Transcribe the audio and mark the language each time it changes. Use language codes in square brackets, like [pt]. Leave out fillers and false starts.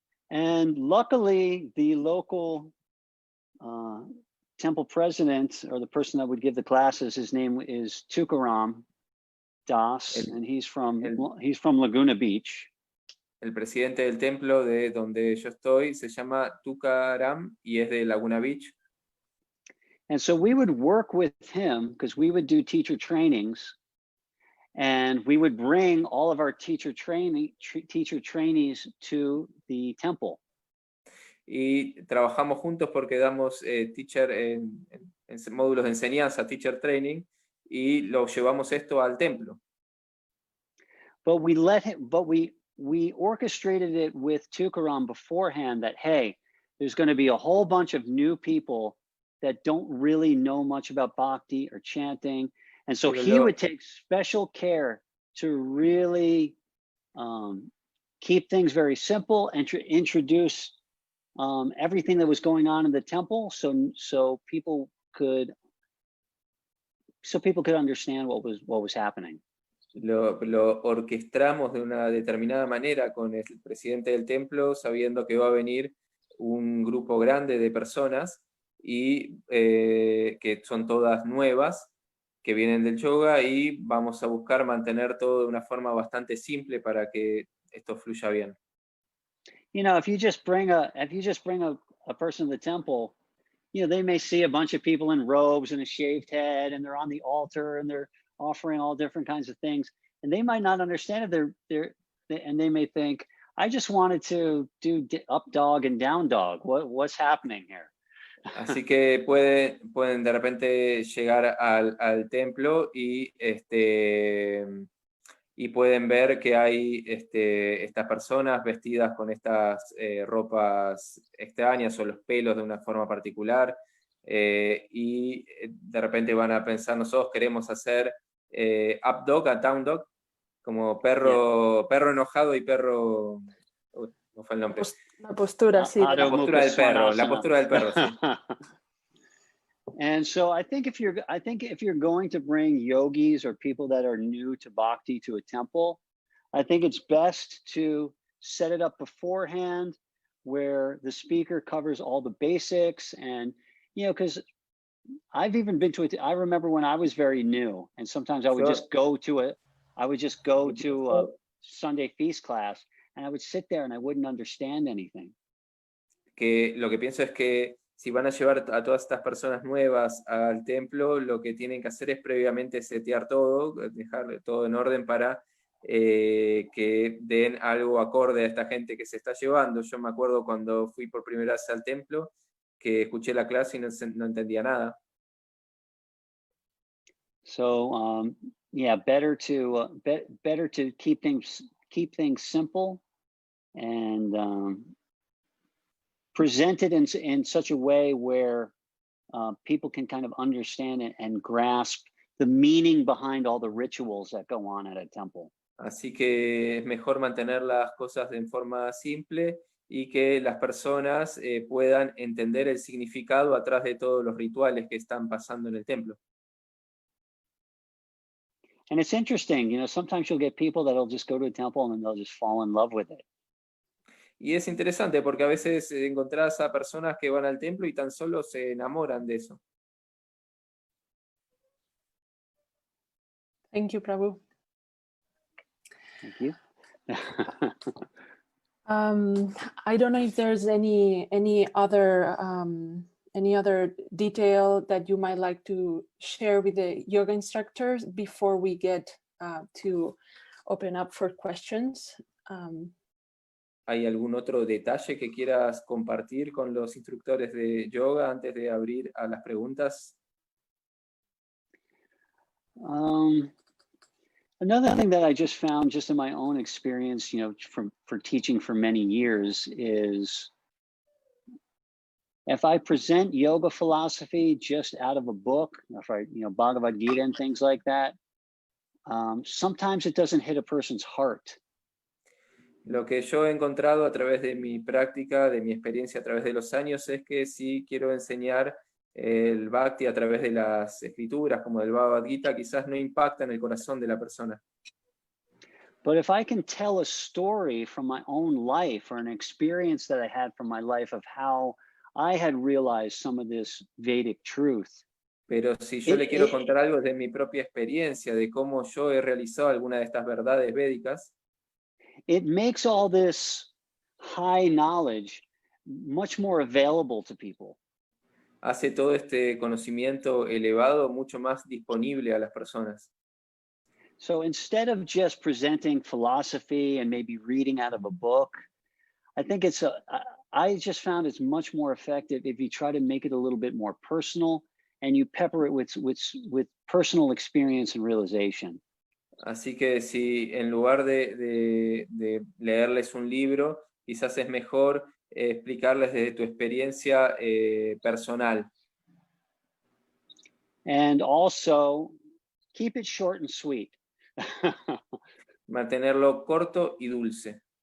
[en] And luckily, the local temple president, or the person that would give the classes, his name is Tukaram Das, and he's from Laguna Beach. [es] El presidente del templo de donde yo estoy se llama Tukaram y es de Laguna Beach. [en] And so we would work with him because we would do teacher trainings, and we would bring all of our teacher trainees to the temple. [es] Y trabajamos juntos porque damos teacher en módulos de enseñanza, [en] teacher training, [es] y lo llevamos esto al templo. [en] But we orchestrated it with Tukaram beforehand that, hey, there's going to be a whole bunch of new people that don't really know much about bhakti or chanting. And so he would take special care to really keep things very simple and to introduce everything that was going on in the temple, so people could understand what was happening. [es] Lo orquestamos de una determinada manera con el presidente del templo, sabiendo que va a venir un grupo grande de personas y que son todas nuevas, que vienen del yoga, y vamos a buscar mantener todo de una forma bastante simple para que esto fluya bien. [en] You know, if you just bring a person to the temple, you know, they may see a bunch of people in robes and a shaved head, and they're on the altar and they're offering all different kinds of things, and they might not understand it. And they may think, I just wanted to do up dog and down dog. What's happening here? [es] Así que pueden de repente llegar al templo y pueden ver que hay estas personas vestidas con estas ropas extrañas o los pelos de una forma particular, y de repente van a pensar, nosotros queremos hacer [en] up dog [es] a [en] down dog, [es] como perro enojado y perro... no fue el nombre. La postura, sí. La postura del perro, sí. [en] And so I think if you're going to bring yogis or people that are new to bhakti to a temple, I think it's best to set it up beforehand where the speaker covers all the basics. And, you know, because I've even been to it. I remember when I was very new, and sometimes I would just go to a Sunday feast class, and I would sit there and I wouldn't understand anything. [es] Que lo que pienso es que si van a llevar a todas estas personas nuevas al templo, lo que tienen que hacer es previamente setear todo, dejar todo en orden para que den algo acorde a esta gente que se está llevando. Yo me acuerdo cuando fui por primera vez al templo, que escuché la clase y no entendía nada. [en] So yeah, better to keep things simple and present it in such a way where people can kind of understand it and grasp the meaning behind all the rituals that go on at a temple. [es] Así que es mejor mantener las cosas en forma simple y que las personas puedan entender el significado atrás de todos los rituales que están pasando en el templo. [en] And it's interesting, you know, sometimes you'll get people that'll just go to a temple and then they'll just fall in love with it. [es] Y es interesante porque a veces encontrás a personas que van al templo y tan solo se enamoran de eso. [en] Thank you, Prabhu. Thank you. I don't know if there's any other detail that you might like to share with the yoga instructors before we get to open up for questions. [es] ¿Hay algún otro detalle que quieras compartir con los instructores de yoga antes de abrir a las preguntas? [en] Another thing that I just found just in my own experience, for teaching for many years is if I present yoga philosophy just out of a book, if I, Bhagavad Gita and things like that, sometimes it doesn't hit a person's heart. [es] Lo que yo he encontrado a través de mi práctica, de mi experiencia a través de los años, es que si quiero enseñar el Bhakti a través de las escrituras, como del Bhagavad Gita, quizás no impacta en el corazón de la persona. [en] But if I can tell a story from my own life or an experience that I had from my life of how I had realized some of this Vedic truth. [es] Pero si yo le quiero contar algo de mi propia experiencia, de cómo yo he realizado alguna de estas verdades védicas, [en] it makes all this high knowledge much more available to people. [es] Hace todo este conocimiento elevado mucho más disponible a las personas. [en] So instead of just presenting philosophy and maybe reading out of a book, I think I just found it's much more effective if you try to make it a little bit more personal and you pepper it with personal experience and realization. [es] Así que si en lugar de leerles un libro, quizás es mejor explicarles desde tu experiencia personal. [en] And also, keep it short and sweet. [es] Mantenerlo corto y dulce.